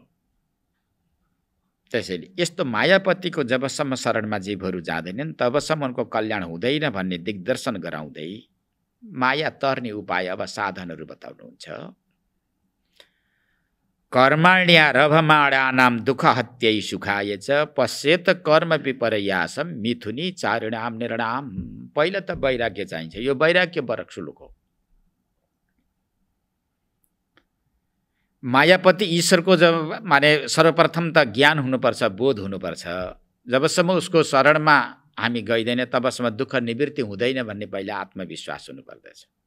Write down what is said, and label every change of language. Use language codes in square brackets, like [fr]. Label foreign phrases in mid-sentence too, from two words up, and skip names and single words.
[ne] त्यसैले यस्तो मायापतिको जबसम्म शरणमा जीवहरू जाँदैनन् तबसम्म उनको कल्याण हुँदैन भन्ने दिग्दर्शन गराउँदै माया तर्ने उपाय अब साधनहरू बताउनुहुन्छ। [sa] कर्माण्यारभमाणानां दुःख हत्यै सुखाय च पश्येत कर्म विपर्यासम मिथुनी चारिणाम निर्णाम। [ne] पहिला त वैराग्य चाहिन्छ, यो वैराग्य बरक श्लोक हो। मायापति ईश्वरको जब माने सर्वप्रथम त ज्ञान हुनुपर्छ, बोध हुनुपर्छ। जबसम्म उसको शरणमा हामी गइदैन तबसम्म दुःख निवृत्ति हुँदैन भन्ने पहिला आत्मविश्वास हुनुपर्दछ।